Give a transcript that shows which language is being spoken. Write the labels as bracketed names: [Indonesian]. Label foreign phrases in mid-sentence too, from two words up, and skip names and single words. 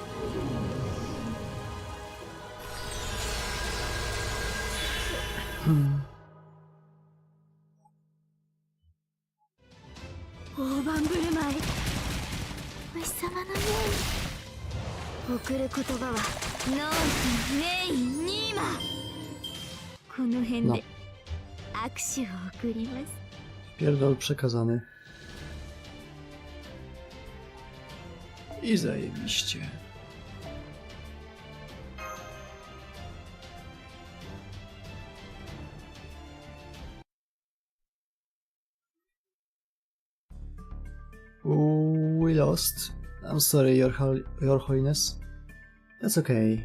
[Japanese] 大盤振る舞い、お日様のように送る言葉はノーン、ネイ、ニーマ。この辺で握手を送ります。 [Polish] Pierdol przekazany. I zajebiście. [English] We lost. I'm sorry, your Holiness. That's okay.